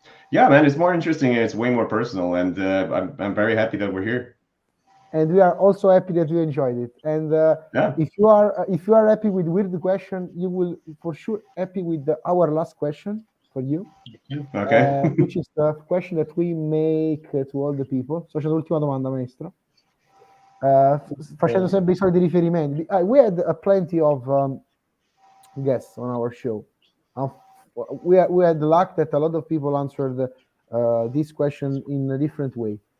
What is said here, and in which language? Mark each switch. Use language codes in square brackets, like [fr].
[en] Yeah, man, it's more interesting and it's way more personal, and I'm very happy that we're here. And we are also happy that you enjoyed it. And if you are happy with weird question, you will for sure happy with our last question for you. Okay. Which is the question that we make to all the people. [it] So c'è l'ultima domanda, maestro. Facendo sempre i soliti riferimenti. [en] We had plenty of guests on our show. We had the luck that a lot of people answered this question in a different way.